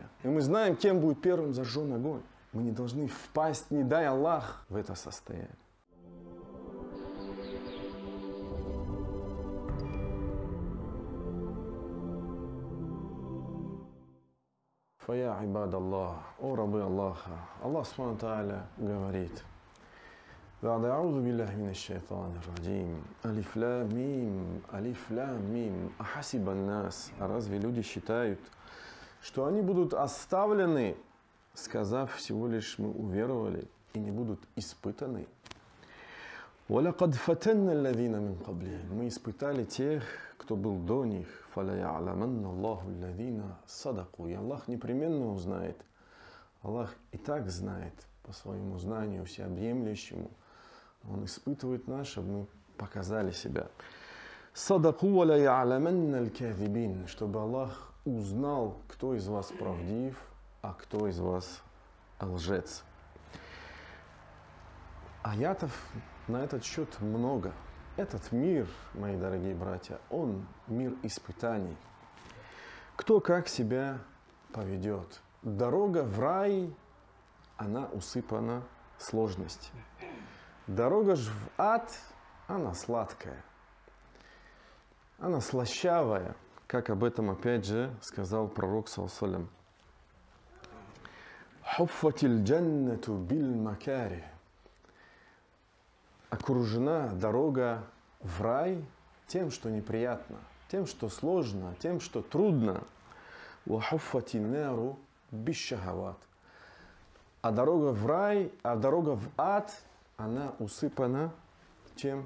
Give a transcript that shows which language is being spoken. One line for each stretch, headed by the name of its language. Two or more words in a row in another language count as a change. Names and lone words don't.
Russian: И мы знаем, кем будет первым зажжен огонь. Мы не должны впасть, не дай Аллах, в это состояние.
Arabic: فيا عباد الله,
Russian: о рабы Аллаха,
Arabic: الله سبحانه وتعالى
Russian: говорит:
Arabic: «أعوذ بالله من الشيطان الرجيم، الم، أحسب الناس».
Russian: А разве люди считают, что они будут оставлены, сказав всего лишь мы уверовали, и не будут испытаны?
Arabic: وَلَقَدْ فَتَنَّ الَّذِينَ مِنْ قَبْلِهِمْ.
Russian: Мы испытали тех, кто был до них.
Arabic: فَلَيَعْلَمَنَّ اللَّهُ الَّذِينَ صَدَقُوا.
Russian: И Аллах непременно узнает. Аллах и так знает по своему знанию всеобъемлющему. Он испытывает нас, чтобы мы показали себя.
Arabic: صَدَقُوا وَلَيَعْلَمَنَّ الْكَاذِبِينَ.
Russian: Чтобы Аллах узнал, кто из вас правдив, а кто из вас лжец. Аятов на этот счет много. Этот мир, мои дорогие братья, он мир испытаний. Кто как себя поведет. Дорога в рай, она усыпана сложностями. Дорога же в ад, она сладкая. Она слащавая, как об этом опять же сказал пророк
Arabic: صلى الله عليه وسلم. «حفت الجنة بالمكاره».
Russian: Окружена дорога в рай тем, что неприятно, тем, что сложно, тем, что трудно. А дорога в рай, а дорога в ад, она усыпана чем?